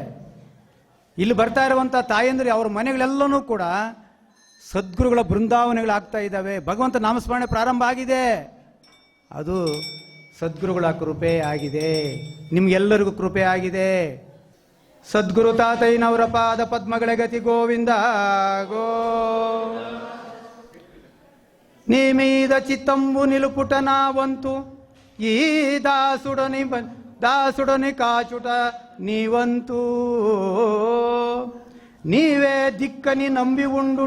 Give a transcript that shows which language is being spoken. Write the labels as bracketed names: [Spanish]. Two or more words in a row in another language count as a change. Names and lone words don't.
[Kannada] ಇಲ್ಲಿ ಬರ್ತಾ ಇರುವಂಥ ತಾಯಂದ್ರೆ ಅವ್ರ ಮನೆಗಳೆಲ್ಲನೂ ಕೂಡ ಸದ್ಗುರುಗಳ ಬೃಂದಾವನಗಳಾಗ್ತಾ ಇದ್ದಾವೆ. ಭಗವಂತ ನಾಮಸ್ಮರಣೆ ಪ್ರಾರಂಭ ಆಗಿದೆ. ಅದು ಸದ್ಗುರುಗಳ ಕೃಪೆ ಆಗಿದೆ. ನಿಮ್ಗೆಲ್ಲರಿಗೂ ಕೃಪೆ ಆಗಿದೆ. ಸದ್ಗುರು ತಾತಯ್ಯನವರ ಪಾದ ಪದ್ಮಗಳ ಗತಿ ಗೋವಿಂದ ಗೋ. [Telugu] నీ మీద చిత్తంబు నిలుపుట నా వంతు ఈ దాసుడని కాచుట నీ వంతు నీవే దిక్కని నంబి ఉండుట